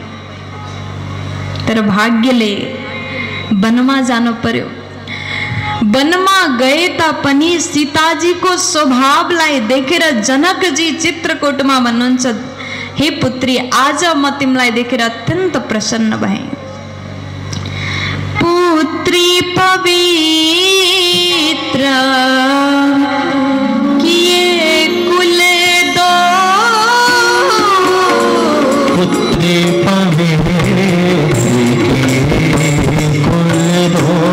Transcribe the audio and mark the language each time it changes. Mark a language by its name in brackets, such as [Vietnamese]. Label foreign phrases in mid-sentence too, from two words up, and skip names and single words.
[Nepali] तर भाग्यले वनमा जानु पर्यो। वनमा गए तापनि सीताजीको स्वभावलाई देखेर जनकजी चित्रकूटमा भन्नुहुन्छ, हे पुत्री, आज म तिमीलाई देखेर अत्यन्त प्रसन्न भएँ। [Awadhi] पुत्री पवित्र किए कुल दो, पुत्री पवित्र कुल दो,